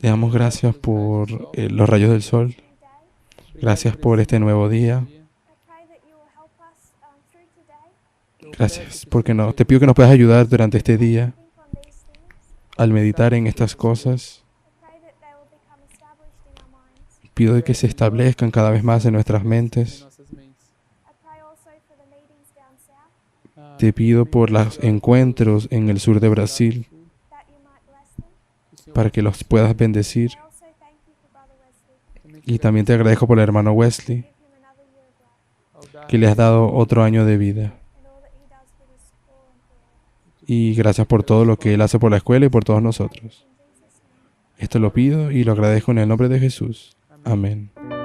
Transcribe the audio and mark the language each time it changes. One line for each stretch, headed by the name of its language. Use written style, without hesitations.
Spanish: le damos gracias por los rayos del sol. Gracias por este nuevo día.
English: I pray that you will help us through today.
Spanish: Gracias porque te pido que nos puedas ayudar durante este día
English: Think on these things.
Spanish: al meditar en estas cosas.
English: I pray that they will become established in our minds.
Spanish: Pido de que se establezcan cada vez más en nuestras mentes.
Portuguese: Nossas mentes.
English: I pray also for the meetings down south,
Spanish: Te pido por los encuentros en el sur de Brasil,
English: that you might bless them.
Spanish: para que los puedas bendecir.
English: I also thank you for Brother Wesley.
Spanish: Y también te agradezco por el hermano Wesley,
English: Give him another year of life
Spanish: que le has dado otro año de vida.
English: and all that he does for this school and for all.
Spanish: Y gracias por todo lo que él hace por la escuela y por todos nosotros. Esto lo pido y lo agradezco en el nombre de Jesús. Amén.